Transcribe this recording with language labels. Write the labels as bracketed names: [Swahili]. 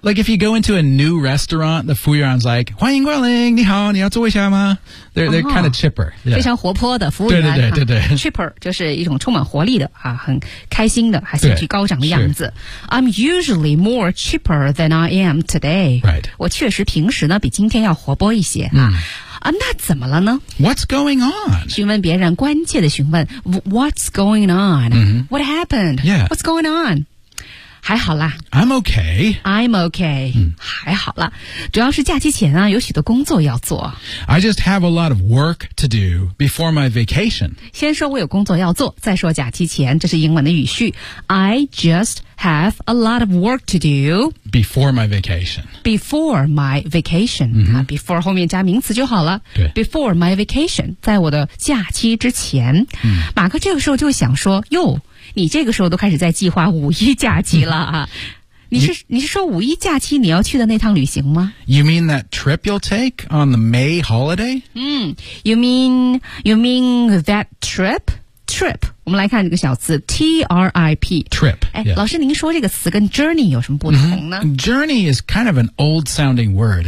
[English] yeah. Like if you go into a new restaurant, the food is like, [Chinese] 欢迎光临你好你要坐一下吗 [English] they're, they're, kind of chipper.、 [Chinese] Yeah. 非常活泼的服务员。对对对对对。 Chipper 就是一种充满活力的、啊、很开心的还兴趣高涨的样子。 [English] I'm usually more chipper than I am today. Right. [Chinese] 我确实平时呢比今天要活泼一些、啊。啊，那怎么了呢 [English] ？What's going on？ [Chinese] 询问别人，关切的询问 ， [English] What's going on？What、 mm-hmm. happened？Yeah，What's going on？ [Chinese] 还好啦 [English] ，I'm okay，I'm okay，、 [Chinese] mm. 还好啦。主要是假期前啊，有许多工作要做。 [English] I just have a lot of work to do before my vacation。 [Chinese] 先说我有工作要做，再说假期前，这是英文的语序。 [English] I just have a lot of work to do before my vacation. Before my vacation.、 Mm-hmm. 啊、 [Chinese] before 后面加名词就好了。对 [English] before my vacation, [Chinese] 在我的假期之前、嗯、马克这个时候就想说哟你这个时候都开始在计划五一假期了、啊。你是说五一假期你要去的那趟旅行吗 [English] ?You mean that trip you'll take on the May holiday?、嗯、you mean that trip? [Chinese] Trip, 我们来看这个小词 T-R-I-P. [English] Trip.、 [Chinese] Yeah. 老师您说这个词跟 journey 有什么不同呢、mm-hmm. [English] Journey is kind of an old sounding word.